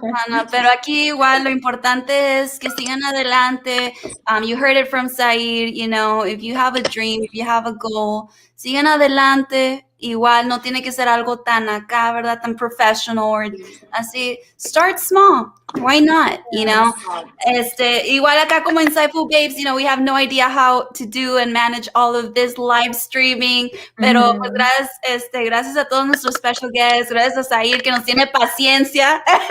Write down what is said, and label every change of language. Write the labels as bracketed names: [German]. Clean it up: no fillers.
[Spanish] No, pero aquí igual lo importante es que sigan adelante. [English] You heard it from Zair, if you have a dream, if you have a goal, sigan adelante, [Spanish] igual no tiene que ser algo tan acá, ¿verdad? [English] Tan professional or así. Start small. Why not? You know? Igual acá como Insightful Babes, you know, we have no idea how to do and manage all of this live streaming, pero pues gracias a todos nuestros special guests, gracias a Zair que nos tiene paciencia.